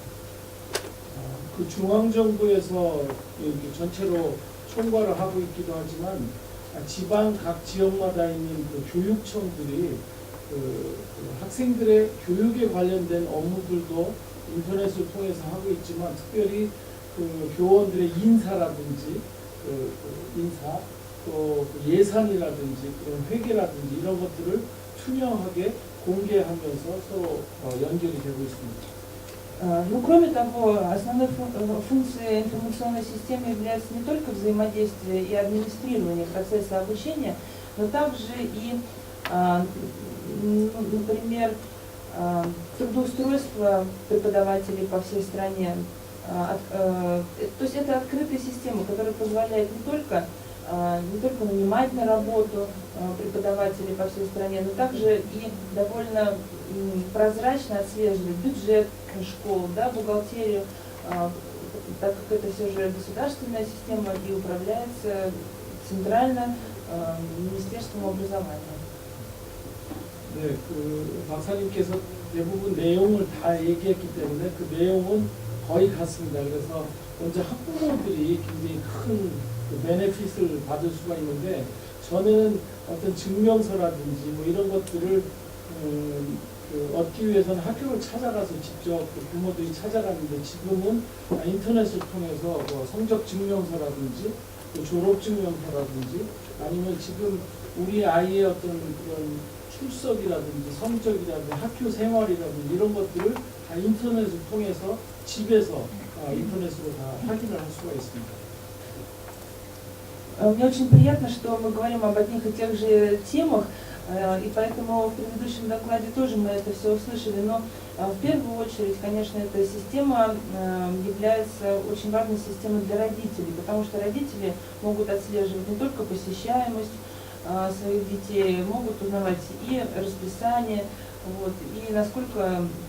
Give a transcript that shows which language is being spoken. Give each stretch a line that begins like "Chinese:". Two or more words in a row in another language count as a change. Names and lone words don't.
Korean: 그 중앙정부에서 이렇게 전체로 총괄을 하고 있기도 하지만 지방 각 지역마다 있는 그 교육청들이 그 학생들의 교육에 관련된 업무들도 인터넷을 통해서 하고 있지만 특별히 그 교원들의 인사라든지 그 인사 또 그 예산이라든지 그런 회계라든지 이런 것들을 투명하게 공개하면서 서로 연결이 되고 있습니다.
Russian: Ну, кроме того, основной функцией информационной системы является не только взаимодействие и администрирование процесса обучения, но также и, например, трудоустройство преподавателей по всей стране. То есть это открытая система, которая позволяет не только нанимать на работу преподавателей по всей стране, но также и довольно прозрачно отслеживать бюджет школ, да, бухгалтерию, так как это все же государственная система и управляется центрально Министерством образования.
Korean: 네, 박사님께서 대부분 내용을 다 얘기했기 때문에 그 내용은 거의 같습니다. 그래서 먼저 학부모들이 굉장히 큰 베네핏을 받을 수가 있는데, 저는 어떤 증명서라든지 뭐 이런 것들을 얻기 위해서는 학교를 찾아가서 직접 부모들이 찾아가는데, 지금은 인터넷을 통해서 뭐 성적 증명서라든지 졸업 증명서라든지 아니면 지금 우리 아이의 어떤 그런 출석이라든지 성적이라든지 학교 생활이라든지 이런 것들을 다 인터넷을 통해서 집에서 인터넷으로 다 확인을 할 수가 있습니다.
Russian: Мне очень приятно, что мы говорим об одних и тех же темах, и поэтому в предыдущем докладе тоже мы это все услышали, но в первую очередь, конечно, эта система является очень важной системой для родителей, потому что родители могут отслеживать не только посещаемость своих детей, могут узнавать и расписание, вот, и насколько